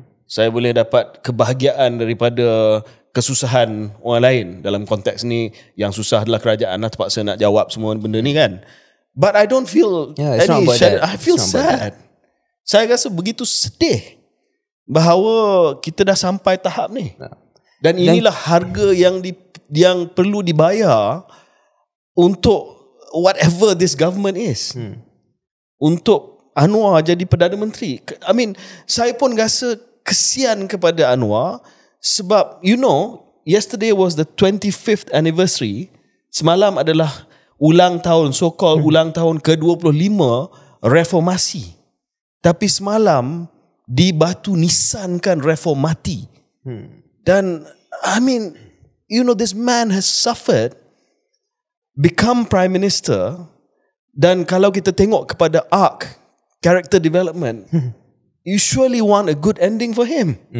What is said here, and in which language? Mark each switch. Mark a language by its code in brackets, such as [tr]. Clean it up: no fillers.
[ms] Saya boleh dapat kebahagiaan daripada kesusahan orang lain. Dalam konteks ni, yang susah adalah kerajaan lah, terpaksa nak jawab semua benda ni kan. [en] But I don't feel any I feel sad. [ms] Saya rasa begitu sedih bahawa kita dah sampai tahap ni. Dan inilah harga yang perlu dibayar untuk [en] whatever this government is. [ms] Untuk Anwar jadi Perdana Menteri. [en] I mean, [ms] saya pun rasa kesian kepada Anwar sebab, [en] yesterday was the 25th anniversary. [ms] Semalam adalah ulang tahun, so-called ulang tahun ke-25 reformasi. Tapi semalam dibatu nisankan reformati. [en] Dan, I mean, this man has suffered, become Prime Minister, [ms] dan kalau kita tengok kepada [en] arc character development, you surely want a good ending for him.